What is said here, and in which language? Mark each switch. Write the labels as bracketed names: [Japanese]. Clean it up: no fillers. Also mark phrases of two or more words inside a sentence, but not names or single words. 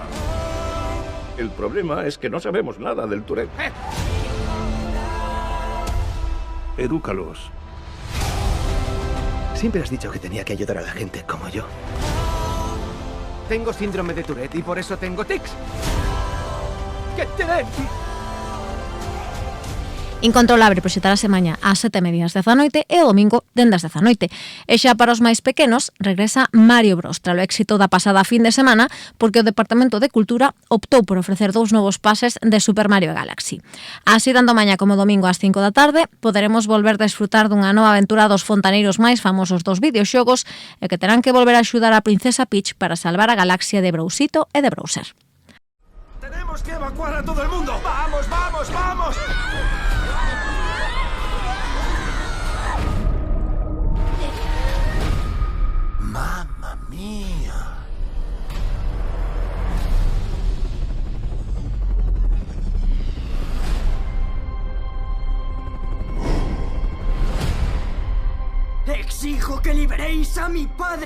[Spanish] El problema es que no sabemos nada del Tourette. Edúcalos. Siempre has dicho que tenía que ayudar a la gente como yo. Tengo síndrome de Tourette y por eso tengo tics. ¡Que te den! [Galician] Incontrolable proxectarase mañá ás 7:30 da noite e o domingo dende as 10 da noite. E xa para os máis pequenos regresa Mario Bros, tralo éxito da pasada fin de semana, porque o Departamento de Cultura optou por ofrecer 2 novos pases de Super Mario Galaxy. Así, tanto mañá como domingo ás 5 da tarde, poderemos volver a desfrutar dunha nova aventura dos fontaneiros máis famosos dos videoxogos e que terán que volver a axudar a Princesa Peach para salvar a galaxia de Browsito e de Browser. [Spanish] ¡Tenemos que evacuar a todo el mundo! ¡Vamos, vamos, vamos! [Italian] ¡Mamma mía! [Spanish] ¡Exijo que liberéis a mi padre!